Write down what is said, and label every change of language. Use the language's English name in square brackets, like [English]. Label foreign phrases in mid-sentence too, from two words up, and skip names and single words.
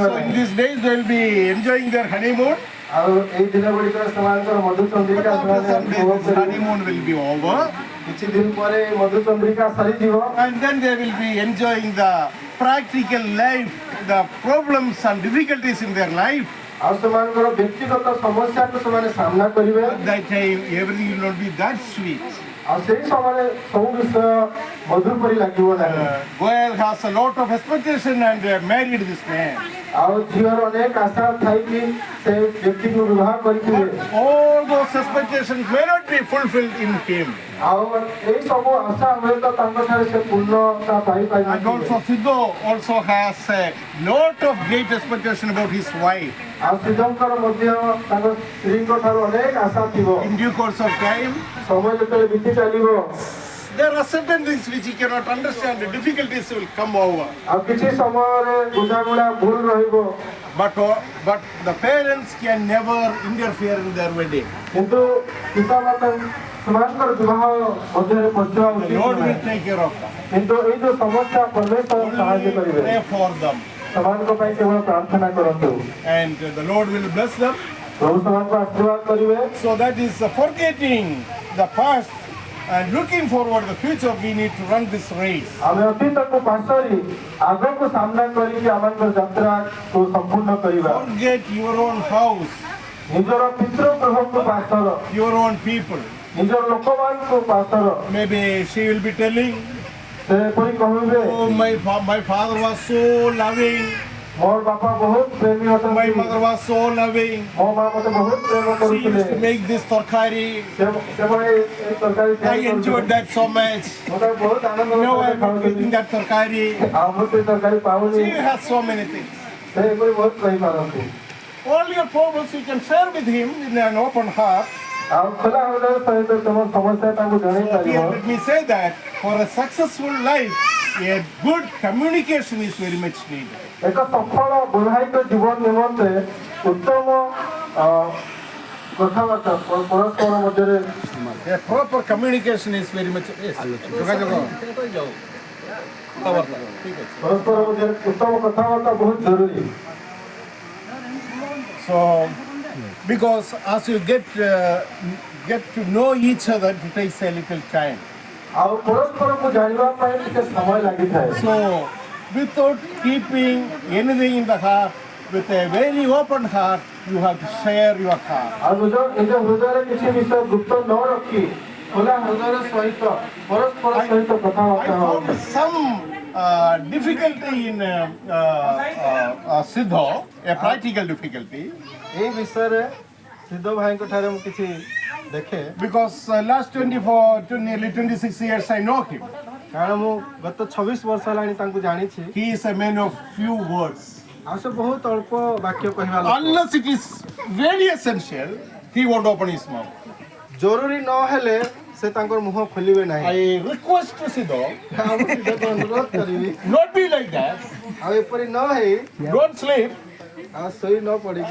[English] So in [Odia] ନାହିଁ [English] these days they will be enjoying their honeymoon. [Odia] ଆଉ ଏଇ ଦିନ ଗୁଡ଼ିକରେ ସେମାନଙ୍କର ମଧୁ [English] But [Odia] ଚନ୍ଦ୍ରିକା [English] after [Odia] ସେମାନେ [English] some days [Odia] ଉପଭୋଗ [English] this [Odia] କରିବେ [English] honeymoon will be over. [Odia] କିଛି ଦିନ ପରେ ଏଇ ମଧୁ ଚନ୍ଦ୍ରିକା ସରିଯିବ [English] And then they will be enjoying the practical life, the problems and difficulties in their life. [Odia] ଆଉ ସେମାନଙ୍କର ବ୍ୟକ୍ତିଗତ ସମସ୍ୟାକୁ ସେମାନେ ସାମ୍ନା କରିବେ [English] At that time everything will not be that sweet. [Odia] ଆଉ ସେଇ ସମୟରେ ସବୁ ବିଷୟ ମଧୁର ପରି ଲାଗିବ ନାହିଁ [English] Goel has a lot of expectation and married this man. [Odia] ଆଉ ଝିଅର ଅନେକ ଆଶା ଥାଇକି ସେ ବ୍ୟକ୍ତିକୁ ବିବାହ କରିଥିବେ [English] All those expectations may not be fulfilled in him. [Odia] ଆଉ ଏଇ ସବୁ ଆଶା ହୁଏତ ତାଙ୍କଠାରେ ସେ ପୂର୍ଣ୍ଣତା [English] And [Odia] ପାଇପାରିନଥିବେ [English] also Siddho also has a lot of great expectation about his wife. [Odia] ଆଉ ସିଦ୍ଧଙ୍କର ମଧ୍ୟ ତାଙ୍କ ସ୍ତ୍ରୀଙ୍କ ଠାରୁ ଅନେକ ଆଶା ଥିବ [English] In due course of time, [Odia] ସମୟ ଯେତେବେଳେ ବିତି ଚାଲିବ [English] there are certain things which he cannot understand. The difficulties will come over. [Odia] ଆଉ କିଛି ସମୟରେ ବୁଝାମଣା ଭୁଲ ରହିବ [English] But the parents can never interfere in their wedding. [Odia] କିନ୍ତୁ ପିତାମାତା ସେମାନଙ୍କର ବିବାହ ମଧ୍ୟରେ ପଶିବା [English] The [Odia] ଉଚିତ [English] Lord will [Odia] ନୁହେଁ [English] take care of them. [Odia] କିନ୍ତୁ ଏଇ ଯୋଉ ସମସ୍ୟା ପରମେଶ୍ୱର ସାହାଯ୍ୟ [English] Only [Odia] କରିବେ [English] pray for them. [Odia] ସେମାନଙ୍କ ପାଇଁ କେବଳ ପ୍ରାର୍ଥନା କରନ୍ତୁ [English] And the Lord will bless them. [Odia] ପ୍ରଭୁ ସେମାନଙ୍କୁ ଆଶୀର୍ବାଦ କରିବେ [English] So that is forgetting the past and looking forward the future. We need to run this race. [Odia] ଆମେ ଅତୀତକୁ ପାସରି ଆଗକୁ ସାମ୍ନା କରିକି ଆମଙ୍କର ଯାତ୍ରାକୁ ସମ୍ପୂର୍ଣ୍ଣ କରିବା [English] Forget your own house, [Odia] ନିଜର ପିତୃଗୃହକୁ ପାସର [English] your own people. [Odia] ନିଜର ଲୋକମାନଙ୍କୁ ପାସର [English] Maybe she will be telling, [Odia] ସେ ଏପରି କହିବେ [English] oh, my father was so loving, [Odia] ମୋର ବାପା ବହୁତ ପ୍ରେମୀ [English] my [Odia] ଅଟନ୍ତି [English] mother was so loving. [Odia] ମୋ ମା ମତେ ବହୁତ ପ୍ରେମ [English] She [Odia] କରୁଥିଲେ [English] used to make this tarkari. [Odia] ସେମାନେ ଏଇ ତରକାରୀ [English] I [Odia] ତିଆରି [English] enjoyed [Odia] କରୁଥିଲେ। [English] that so much. [Odia] ମୁଁ ତାକୁ ବହୁତ ଆନନ୍ଦ [English] Now [Odia] ସହିତ [English] I'm not [Odia] ଖାଉଥିଲି [English] getting that tarkari. [Odia] ଆଉ ମୁଁ ସେ ତରକାରୀ ପାଉନି [English] She has so many things. [Odia] ସେ ଏପରି ବହୁତ କହିପାରନ୍ତି [English] All your problems you can share with him in an open heart. [Odia] ଆଉ ଖୋଲା ହୃଦୟ ସହିତ ତମ ସମସ୍ୟା ତାଙ୍କୁ ଜଣେଇ [English] Here, [Odia] ପାରିବ [English] let me say that for a successful life, a good communication is very much needed. [Odia] ଏକ ସଫଳ ବୈବାହିକ ଜୀବନ ନିମନ୍ତେ ଉତ୍ତମ କଥାବାର୍ତ୍ତା ପରସ୍ପର ମଧ୍ୟରେ [English] A proper communication is very much. Yes. [Odia] ପରସ୍ପର ମଧ୍ୟରେ ଉତ୍ତମ କଥାବାର୍ତ୍ତା ବହୁତ ଜରୁରୀ [English] So, because as you get to know each other, it takes a little time. [Odia] ଆଉ ପରସ୍ପରକୁ ଜାଣିବା ପାଇଁ ଟିକେ ସମୟ ଲାଗିଥାଏ [English] So, without keeping anything in the heart, with a very open heart, you have to share your heart. [Odia] ଆଉ ନିଜ ହୃଦୟରେ କିଛି ବିଷୟ ଗୁପ୍ତ ନ ରଖି ଖୋଲା ହୃଦୟ ସହିତ ପରସ୍ପର ସହିତ [English] I [Odia] କଥାବାର୍ତ୍ତା [English] found [Odia] ହେବା [English] some difficulty in Siddho, a practical difficulty, [Odia] ଏଇ ବିଷୟରେ ସିଦ୍ଧ ଭାଇଙ୍କ ଠାରେ ମୁଁ କିଛି ଦେଖେ [English] because last nearly 26 years I know him. [Odia] କାରଣ ମୁଁ ଗତ 26 ବର୍ଷ ହେଲାଣି ତାଙ୍କୁ ଜାଣିଛି [English] He is a man of few words. [Odia] ଆଉ ସେ ବହୁତ ଅଳ୍ପ ବାକ୍ୟ କହିବା ଲୋକ [English] Unless it is very essential, he won't open his mouth. [Odia] ଜରୁରୀ ନ ହେଲେ ସେ ତାଙ୍କର ମୁହଁ ଖୋଲିବେ ନାହିଁ [English] I request to Siddho, [Odia] ଆଉ ମୁଁ ସିଦ୍ଧକୁ ଅନୁରୋଧ କରିବି [English] not be like that. [Odia] ଆଉ ଏପରି ନ ହେଇ [English] Don't sleep [Odia] ଆଉ ଶୋଇ ନ ପଡ଼ିକି